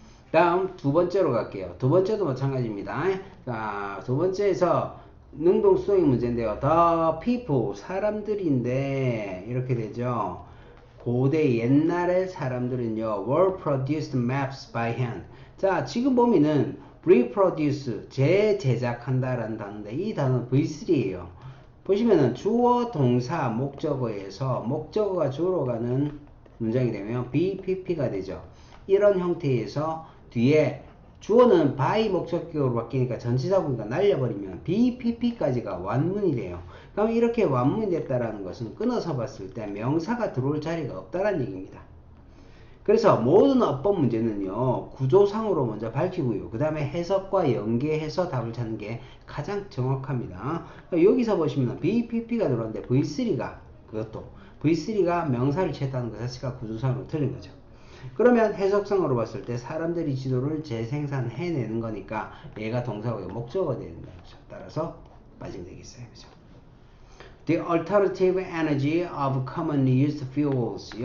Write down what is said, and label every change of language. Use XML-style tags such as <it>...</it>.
<ko>다음 두 번째로 갈게요. 두 번째도 마찬가지입니다. 자, 두 번째에서 능동 수동의 문제인데요.</ko> <en>The people,</en> <ko>사람들인데 이렇게 되죠. 고대 옛날의 사람들은요,</ko> <en>were produced maps by hand.</en> <ko>자, 지금 보면은 reproduce, 재제작한다라는 단어인데 이 단어는 V3예요. 보시면은 주어, 동사, 목적어에서 목적어가 주로 가는 문장이 되면 BPP가 되죠. 이런 형태에서 뒤에 주어는 by 목적격으로 바뀌니까 전치사구가 날려버리면 BPP까지가 완문이 돼요. 그럼 이렇게 완문이 됐다라는 것은 끊어서 봤을 때 명사가 들어올 자리가 없다라는 얘기입니다. 그래서 모든 어법 문제는요, 구조상으로 먼저 밝히고요. 그 다음에 해석과 연계해서 답을 찾는 게 가장 정확합니다. 여기서 보시면 BPP가 들어왔는데 V3가 명사를 취했다는 것 자체가 구조상으로 틀린 거죠. 그러면 해석상으로 봤을 때 사람들이 지도를 재생산해내는 거니까 얘가 동사고요. 목적어가 되는 거죠. 따라서 빠지면 되겠어요. 그죠?</ko> <en>The alternative energy of commonly used fuels.</en>